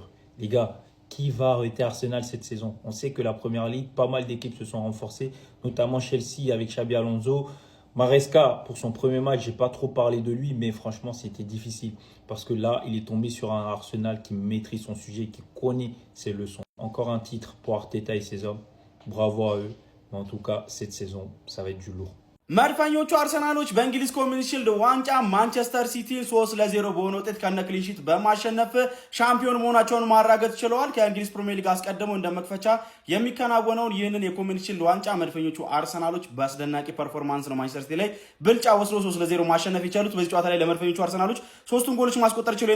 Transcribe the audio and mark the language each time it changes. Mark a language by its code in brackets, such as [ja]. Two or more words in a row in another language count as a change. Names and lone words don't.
[fr] Les gars, qui va arrêter Arsenal cette saison? On sait que la première ligue, pas mal d'équipes se sont renforcées, notamment Chelsea avec Xabi Alonso. Maresca, pour son premier match, j'ai pas trop parlé de lui, mais franchement c'était difficile. Parce que là, il est tombé sur un Arsenal qui maîtrise son sujet, qui connaît ses leçons. Encore un titre pour Arteta et ses hommes. Bravo à eux. Mais en tout cas, cette saison, ça va être du lourd. [am] መድፈኞቹ አርሰናሎች በእንግሊዝ ኮሚኒቲ ሺልድ ዋንጫ ማንቸስተር ሲቲን 3-0 በሆነ ውጤት ከነ [en] clean sheet [am] በማሸነፍ ሻምፒዮን መሆናቸውን ማረጋገጥ ችለዋል። ከእንግሊዝ ፕሪሚየር ሊግ አስቀድመው እንደመክፈቻ የሚከናወነውን ይህንን የኮሚኒቲ ሺልድ ዋንጫ መድፈኞቹ አርሰናሎች በአስደናቂ ፐርፎርማንስ ነው ማንቸስተር ሲቲ ላይ ብልጫ ወስዶ 3-0 ማሸነፍ የቻሉት። በዚህ ጨዋታ ላይ ለመድፈኞቹ አርሰናሎች ሶስቱን ጎሎች ማስቆጠር ችለው